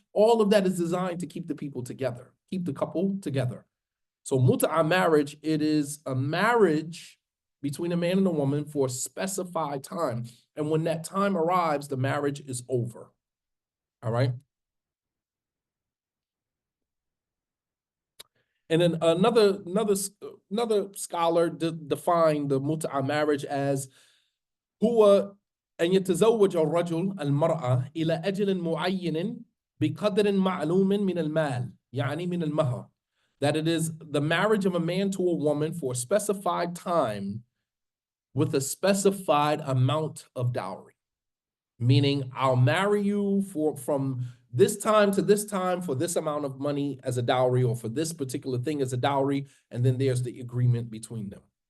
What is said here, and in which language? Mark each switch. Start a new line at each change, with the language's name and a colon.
English: All of that is designed to keep the people together, keep the couple together. So mut'ah marriage, it is a marriage between a man and a woman for a specified time. And when that time arrives, the marriage is over. All right. And then another scholar defined the mut'ah marriage as
Arabic: هو أن يتزوج الرجل المرأة إلى أجل معين بقدر معلوم من المال يعني من المهر.
English: That it is the marriage of a man to a woman for a specified time with a specified amount of dowry. Meaning, I'll marry you from this time to this time for this amount of money as a dowry, or for this particular thing as a dowry, and then there's the agreement between them.